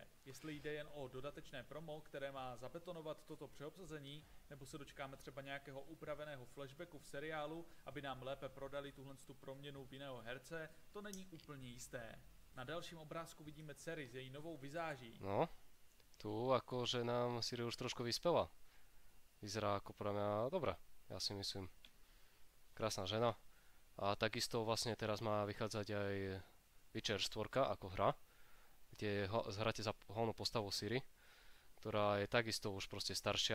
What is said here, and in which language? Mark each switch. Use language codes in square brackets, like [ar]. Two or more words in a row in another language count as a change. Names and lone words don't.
[cs] Jestli jde jen o dodatečné promo, které má zabetonovat toto přeobsazení, nebo se dočkáme třeba nějakého upraveného flashbacku v seriálu, aby nám lépe prodali tuhle proměnu v jiného herce, to není úplně jisté. Na dalším obrázku vidíme Ciri s její novou vizáží. No, [sk] tu akože nám Ciri už trošku vyspela. Vyzerá ako pre mňa dobrá. Ja si myslím, krásna žena. A takisto vlastne teraz má vychádzať aj Witcher 4 ako hra, kde hráte za hlavnú postavu Ciri, ktorá je takisto už proste staršia.